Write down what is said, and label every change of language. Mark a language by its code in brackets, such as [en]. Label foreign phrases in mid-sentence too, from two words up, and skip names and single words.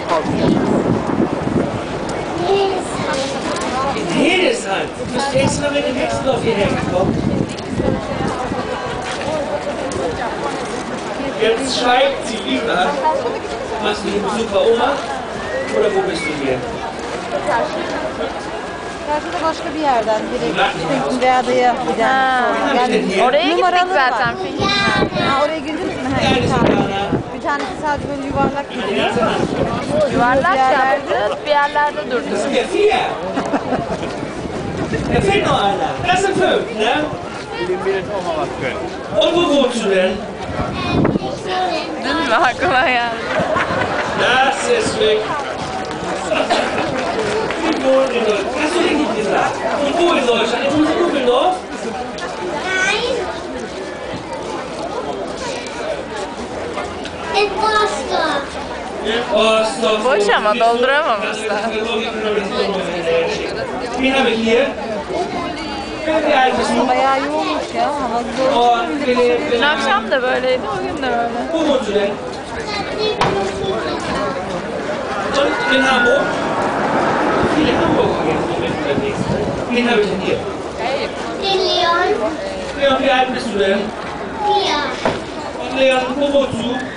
[de] In Hildesheim. Du bist extra mit dem Hexendorf hierher gekommen. Jetzt schweigt sie lieber. Machst du hier Besuch bei Oma? Oder wo bist du hier? [tr] Karşıda başka bir yerden direkt Finken'de adaya giden. Yani Oraya gittik numaraları var. zaten Finken'den. Ha, oraya girdiniz mi? Ha, bir tane. Bir tanesi sadece böyle yuvarlak gidiyor. Yuvarlak yaptı, bir yerlerde [de] Das [tr] durdu. [de] sind ja 4. Da fehlt noch einer. Das sind 5, ne? Dem wir jetzt auch mal was können. Und wo wohnst du denn? [tr] Değil mi? Aklıma geldi. [de] Das ist weg. Ich wohne in Deutschland. Hast du den nicht gesagt? Und wo in Deutschland? In Düsseldorf? Nein. In Rostock. Rostock. [tr] Boş ama dolduramamışlar. [de] Wen habe ich hier? Wie alt bist du? [tr] Bayağı yoğunmuş ya. Hava güzel. [de] Und Philipp. [tr] Dün akşam da böyleydi, o gün de öyle. [de] Wo wohnst du denn? Und in Hamburg? Viele Hamburger jetzt im Moment unterwegs. Wen habe ich denn hier? Den Leon. Leon, wie alt bist du denn? 4. Und Leon, wo wohnst du?